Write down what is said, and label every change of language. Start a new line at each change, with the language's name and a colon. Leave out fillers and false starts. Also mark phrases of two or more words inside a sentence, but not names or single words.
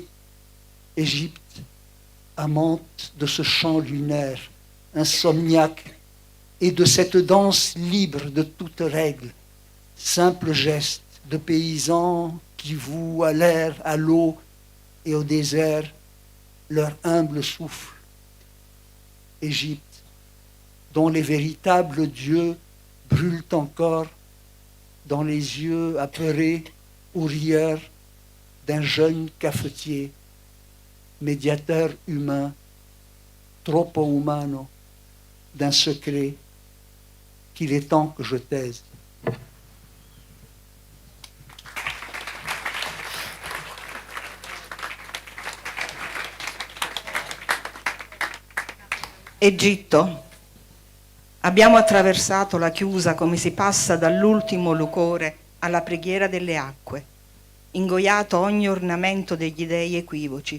French: Égypte, amante de ce chant lunaire, insomniaque, et de cette danse libre de toute règle, simple geste de paysans qui vouent à l'air, à l'eau et au désert leur humble souffle. Égypte, dont les véritables dieux brûlent encore dans les yeux apeurés ou rieurs d'un jeune cafetier, médiateur humain,
Italian: troppo umano,
French: d'un secret qu'il est temps que je taise.
Italian: Egitto. Abbiamo attraversato la chiusa come si passa dall'ultimo lucore alla preghiera delle acque, ingoiato ogni ornamento degli dei equivoci.